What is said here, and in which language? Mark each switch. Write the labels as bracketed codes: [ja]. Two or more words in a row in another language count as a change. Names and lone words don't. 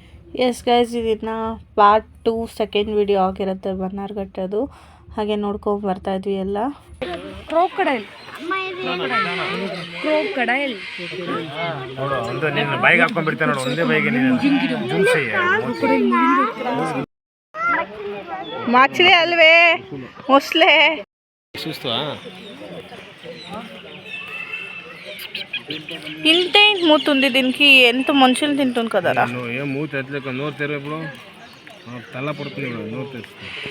[en] yes guys, [kn] ಇದನ್ನ [en] part 2 second video [kn] ಆಗಿರುತ್ತೆ ಬನ್ನಾರ್ಘಟ್ಟದು. ಹಾಗೆ ನೋಡ್ಕೊಂಡು ಬರ್ತಾ ಇದ್ವಿ ಎಲ್ಲ. ಕ್ರೋಕಡೈಲ್ [te] మాచిలే అల్వే మొస్లే ఇంతే మూతుంది దీనికి. ఎంత మనుషులు తింటుంది కదరా. ఏం మూత ఎట్లేక నోరు తెరు ఇప్పుడు తల పడుతుంది నోరు తెరుస్తుంది.